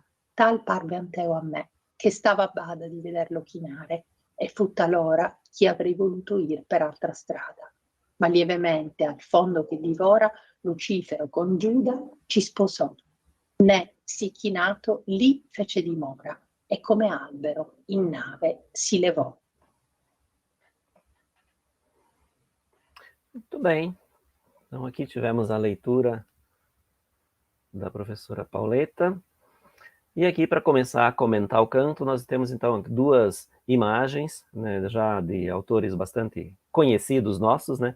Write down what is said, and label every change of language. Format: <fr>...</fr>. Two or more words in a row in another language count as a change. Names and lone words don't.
<it>Tal parve Anteo a me, che stava a bada di vederlo chinare, e fu talora chi avrei voluto ir per altra strada. Ma lievemente al fondo che divora, Lucifero con Giuda ci sposò, né sì chinato lì fece dimora, e come albero in nave si levò.</it> <pt>Muito bem. Então, aqui tivemos a leitura da professora Pauleta. E aqui, para começar a comentar o canto, nós temos, então, duas imagens, né, já de autores bastante conhecidos nossos, né?</pt>